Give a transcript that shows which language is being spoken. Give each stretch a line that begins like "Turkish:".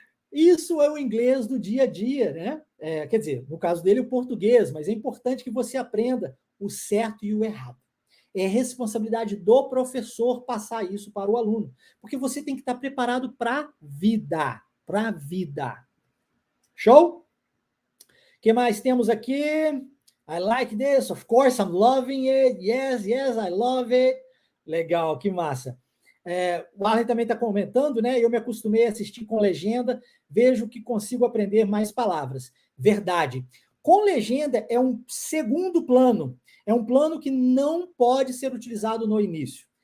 Portuguese: Isso é o inglês do dia a dia, né? Quer dizer, no caso dele, o português, mas é importante que você aprenda o certo e o errado. É responsabilidade do professor passar isso para o aluno, porque você tem que estar preparado para a vida, para a vida. Show? O que mais temos aqui?
English: I like this, of course, I'm loving it. Yes, I love it.
Portuguese: Legal, que massa. O Arlen também está comentando, né? Eu me acostumei a assistir com legenda, vejo que consigo aprender mais palavras. Verdade. Com legenda é um segundo plano, é um plano que não pode ser utilizado no início.